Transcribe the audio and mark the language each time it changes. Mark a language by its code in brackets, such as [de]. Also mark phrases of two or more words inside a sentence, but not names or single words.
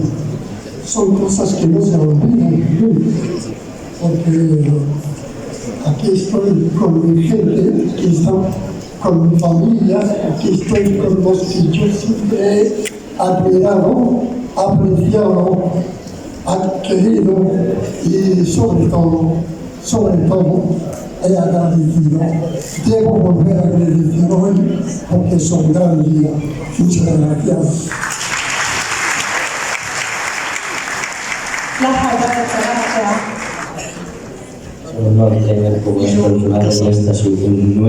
[es] Son cosas que no se olvidan nunca, porque aquí estoy con mi gente, aquí estoy con mi familia, aquí estoy con los que yo siempre he admirado, apreciado, querido y sobre todo, he agradecido. Debo volver a agradecer hoy porque es un gran día. Muchas gracias. [ar] لا حول ولا قوة. [es] Es un honor tener como estos lugares esta